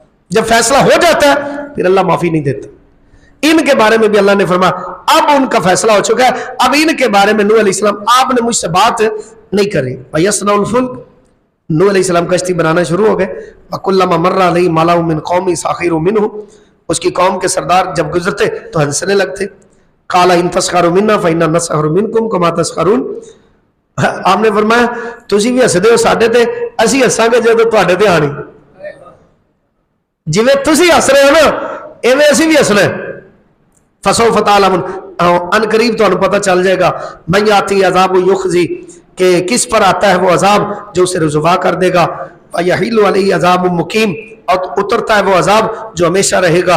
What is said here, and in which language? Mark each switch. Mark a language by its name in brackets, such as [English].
[Urdu] جب فیصلہ ہو جاتا ہے پھر اللہ معافی نہیں دیتا. ان کے بارے میں بھی اللہ نے فرمایا اب ان کا فیصلہ ہو چکا ہے, اب ان کے بارے میں نوح علیہ السلام آپ نے مجھ سے بات نہیں کری. [Arabic] وَيَصْنَعُ الْفُلْكَ, [Urdu] نوح علیہ السلام کشتی بنانا شروع ہو گئے. [Arabic] وَكُلَّمَا مَرَّ عَلَيْهِ مَلَأٌ مِّن قَوْمِهِ سَخِرُوا مِنْهُ, [Urdu] اس کی قوم کے سردار جب گزرتے تو ہنسنے لگتے. [Arabic] قَالَ إِن تَسْخَرُوا مِنَّا فَإِنَّا نَسْخَرُ مِنْكُمْ كَمَا تَسْخَرُونَ, [Urdu] آپ نے فرمایا [Punjabi] تسی بھی ہسدے ہو ساڈے تے, اسی ہساں گے جدوں تواڈے تے آنی. جویں تسی ہس رہے ہو نا ایویں اسی بھی ہسنا ہے. [Arabic] فَسَوْفَ تَعْلَمُونَ, [Urdu] ان قریب تو پتہ چل جائے گا. [Arabic] مَن یَأْتِیہِ عَذَابٌ یُخْزِیہ, [Urdu] کہ کس پر آتا ہے وہ عذاب جو اسے رسوا کر دے گا. [Arabic] وَیَحِلُّ عَلَیْہِ عَذَابٌ مُقِیمٌ, [Urdu] اور اترتا ہے وہ عذاب جو ہمیشہ رہے گا.